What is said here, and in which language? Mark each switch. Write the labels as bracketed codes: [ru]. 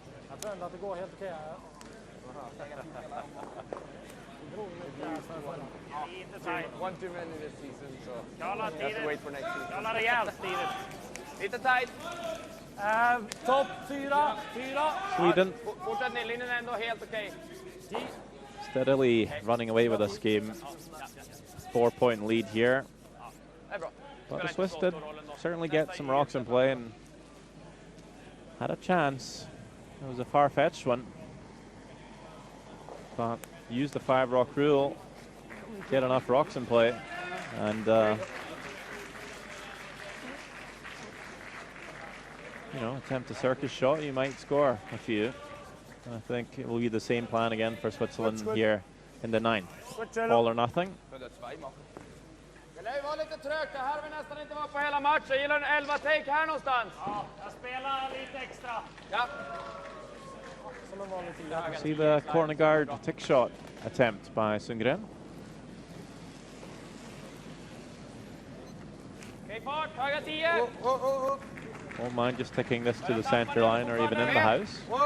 [sv] Jag tror ändå att det går helt okej här. [en] One too many this season, so have to wait for next season. [sv] Kalla rejält Steven. Lite tight. Topp 4. [en] Sweden [sv] Fortsätt ner, linjen är ändå helt okej. [en] steadily running away with this game. 4-point lead here. But the Swiss did certainly get some rocks in play and had a chance. It was a far-fetched one. But use the 5-rock rule, get enough rocks in play, and you know, attempt a circus shot, you might score a few. I think it will be the same plan again for Switzerland here in the 9th. All or nothing. [sv] Det lär ju vara lite trögt, det här har vi nästan inte varit på hela matchen. Gillar en 11 take här någonstans? Ja, jag spelar lite extra. Ja. [en] See the corner guard tick shot attempt by Sundgren. [sv] Okej, fart, höga 10. [en] Won't mind just ticking this to the center line or even in the house.